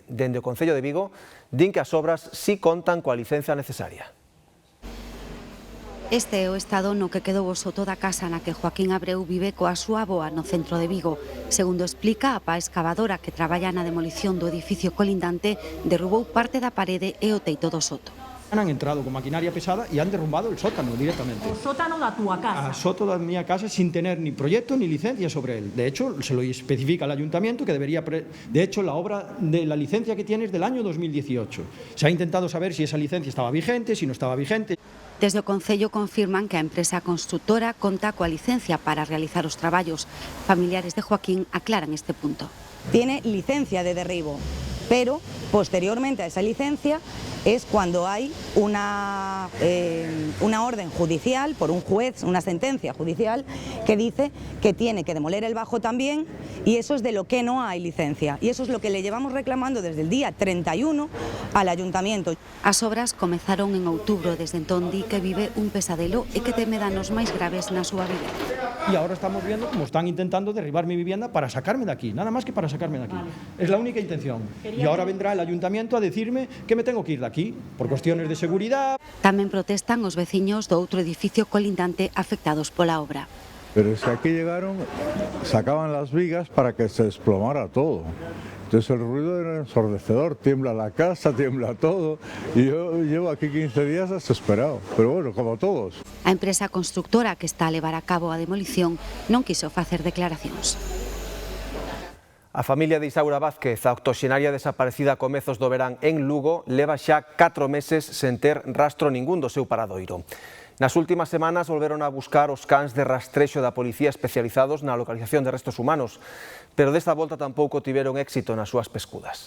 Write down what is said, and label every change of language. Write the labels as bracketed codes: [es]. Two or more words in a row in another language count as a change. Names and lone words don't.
[gl] Dende o Concello de Vigo, din que as obras si contan coa licencia necesaria. Este é o estado no que quedou o soto da casa na que Joaquín Abreu vive coa súa avoa no centro de Vigo. Segundo explica, a pá escavadora que traballa na demolición do edificio colindante derrubou parte da parede e o teito do soto. [es] Han entrado con maquinaria pesada y han derrumbado el sótano directamente. [gl] O sótano da túa casa? A sótano da miña casa [es] sin tener ni proyecto ni licencia sobre él. De hecho, se lo especifica el ayuntamiento que debería... De hecho, la obra de la licencia que tiene es del año 2018. Se ha intentado saber si esa licencia estaba vigente, si no estaba vigente. [gl] Desde o Concello confirman que a empresa constructora conta coa licencia para realizar os traballos. Familiares de Joaquín aclaran este punto. [es] Tiene licencia de derribo, pero posteriormente a esa licencia es cuando hay una orden judicial por un juez, una sentencia judicial que dice que tiene que demoler el bajo también, y eso es de lo que no hay licencia, y eso es lo que le llevamos reclamando desde el día 31 al ayuntamiento. [gl] As obras comezaron en outubro, desde entón di que vive un pesadelo e que teme danos máis graves na súa vida. [es] Y ahora estamos viendo cómo están intentando derribar mi vivienda para sacarme de aquí, nada más que para sacarme de aquí. Vale. Es la única intención. Y ahora vendrá el ayuntamiento a decirme que me tengo que ir de aquí, por cuestiones de seguridad. [gl] Tamén protestan os veciños do outro edificio colindante afectados pola obra. [es] Pero si aquí llegaron, sacaban las vigas para que se desplomara todo. Entonces el ruido era ensordecedor, tiembla la casa, tiembla todo, y yo llevo aquí 15 días desesperado, pero bueno, como todos. [gl] A empresa constructora que está a levar a cabo a demolición non quiso facer declaracións. A familia de Isaura Vázquez, a octoxenaria desaparecida a comezos do verán en Lugo, leva xa 4 meses sen ter rastro ningún do seu paradoiro. Nas últimas semanas volveron a buscar os cans de rastrexo da policía especializados na localización de restos humanos, pero desta volta tampouco tiveron éxito nas súas pescudas.